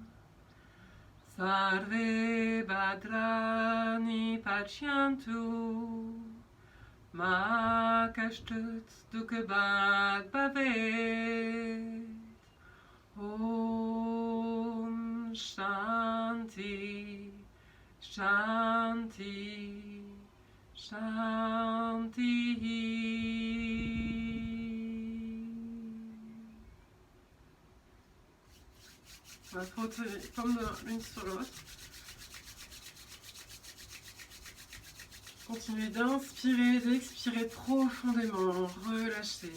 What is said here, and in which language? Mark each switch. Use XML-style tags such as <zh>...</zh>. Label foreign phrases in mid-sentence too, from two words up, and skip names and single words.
<sa>sarve bhadrani pashyantu, ma kashtut dukhabhag bhavet. Om Shanti, Shanti, Shanti.</sa> <fr>On va frotter les paumes l'une sur l'autre. Continuez d'inspirer, d'expirer profondément, relâchez.</fr>